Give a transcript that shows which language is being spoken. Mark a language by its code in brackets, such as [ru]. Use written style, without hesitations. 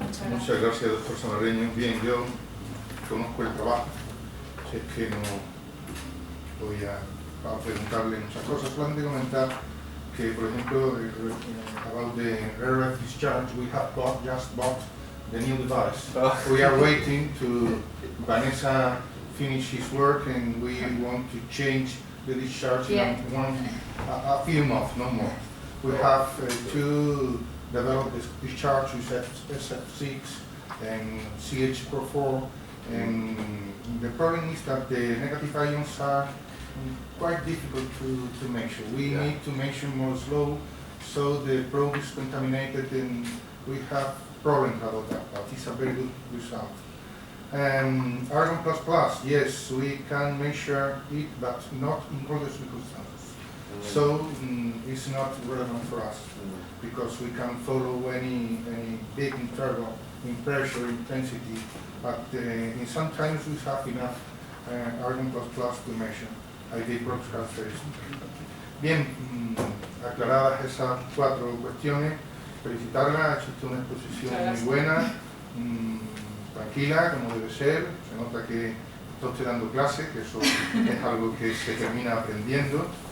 [es] Muchas gracias, doctor Samarreño. Bien, yo conozco el trabajo, si es que no voy a preguntarle muchas cosas, solamente comentar que, por ejemplo, [en] about the RF discharge, we have just bought the new device. We are waiting to Vanessa finish his work and we want to change the discharge in a few months, no more. We have to develop this discharge with SF6 and CH4, and the problem is that the negative ions are quite difficult to measure. We need to measure more slow, so the probe is contaminated and we have problems about that, but it's a very good result. Argon++, yes, we can measure it, but not in all the circumstances. So it's not relevant for us because we can follow any big interval in pressure, intensity, but sometimes we have enough Argon++ to measure ID probe characteristics. [es] Bien, aclaradas esas 4 cuestiones, felicitarla, ha hecho usted una exposición muy buena, tranquila, como debe ser, se nota que está usted dando clase, que eso es algo que se termina aprendiendo,